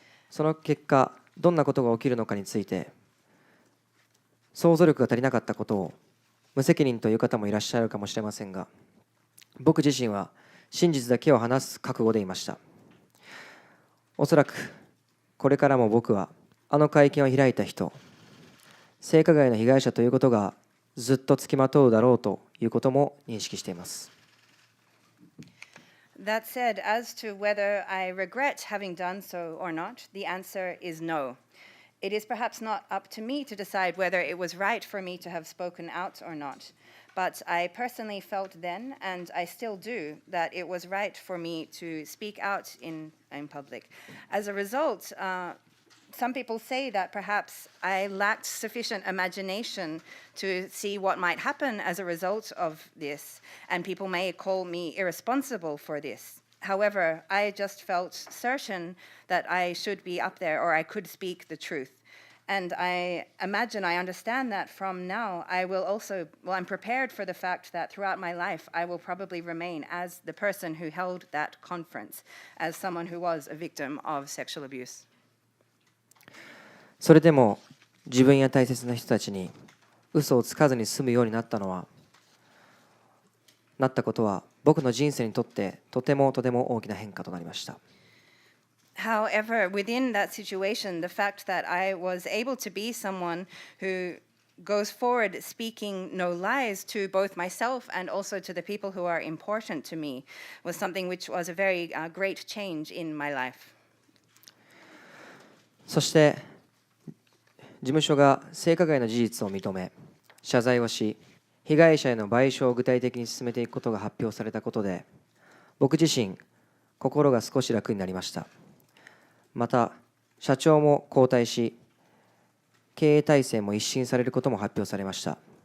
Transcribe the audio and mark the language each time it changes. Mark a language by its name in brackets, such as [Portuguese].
[Japanese] その結果どんなことが起きるのかについて想像力が足りなかったことを無責任という方もいらっしゃるかもしれませんが、僕自身は真実だけを話す覚悟でいました。おそらくこれからも僕はあの会見を開いた人、性加害の被害者ということがずっとつきまとうだろうということも認識しています。 [English] That said, as to whether I regret having done so or not, the answer is no. It is perhaps not up to me to decide whether it was right for me to have spoken out or not. But I personally felt then, and I still do, that it was right for me to speak out in public. As a result, some people say that perhaps I lacked sufficient imagination to see what might happen as a result of this, and people may call me irresponsible for this. However, I just felt certain that I should be up there or I could speak the truth. And I imagine, I understand that from now, I will also, I'm prepared for the fact that throughout my life, I will probably remain as the person who held that conference, as someone who was a victim of sexual abuse. [Japanese] それでも自分や大切な人たちに嘘をつかずに済むようになったことは僕の人生にとってとても大きな変化となりました。 [English] However, within that situation, the fact that I was able to be someone who goes forward speaking no lies to both myself and also to the people who are important to me was something which was a very great change in my life. [Japanese] そして事務所が性加害の事実を認め謝罪をし被害者への賠償を具体的に進めていくことが発表されたことで僕自身心が少し楽になりました。また社長も交代し経営体制も一新されることも発表されました。